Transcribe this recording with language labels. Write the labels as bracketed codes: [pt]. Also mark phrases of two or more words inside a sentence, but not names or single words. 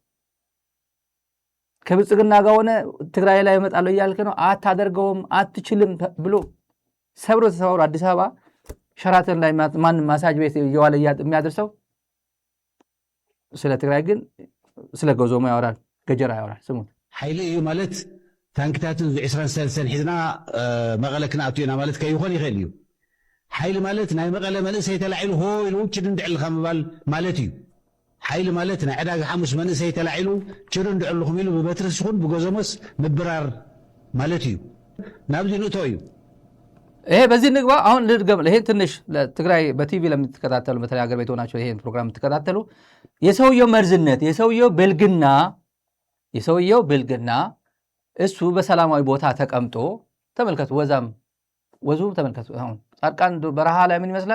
[am] ከብልጽግና ጋር ሆነ ትግራይ ላይ እመጣለሁ እያልክ ነው፣ አታደርገውም፣ አትችልም ብሎ ሰብሮ ተሰብሮ አዲስ አበባ ሸራተን ላይ ማንም ማሳጅ ቤት እየዋለ የሚያደርሰው ስለ ትግራይ ግን ስለ ጎዞሞ ያወራል፣ ገጀራ ያወራል። ስሙት። [ti] ሓይሊ እዩ ማለት ታንክታትን 23 ሒዝና መቐለ ክንኣትዩና ማለት ከይኾን ይኽእል እዩ። ሓይሊ ማለት ናይ መቐለ መንእሰይ ተላዒሉ ሆ ኢሉ ችድ እንድዕልካ ምባል ማለት እዩ። ሓይሊ ማለት ናይ ዕዳጋ ሐሙስ መንእሰይ ተላዒሉ ችድ እንድዕልኹም ኢሉ ብበትርስ ይኹን ብጎዘሞስ ምብራር ማለት እዩ። ናብዚ ንእቶ እዩ። [am] ይሄ በዚህ ንግባ። አሁን ልድገም። ይሄን ትንሽ ለትግራይ በቲቪ ለምትከታተሉ በተለይ ሀገር ቤት ሆናችሁ ይሄን ፕሮግራም የምትከታተሉ የሰውየው መርዝነት የሰውየው ብልግና እሱ በሰላማዊ ቦታ ተቀምጦ ተመልከቱ። ወዙ ተመልከቱ። አሁን ጻድቃን በረሃ ላይ ምን ይመስላል?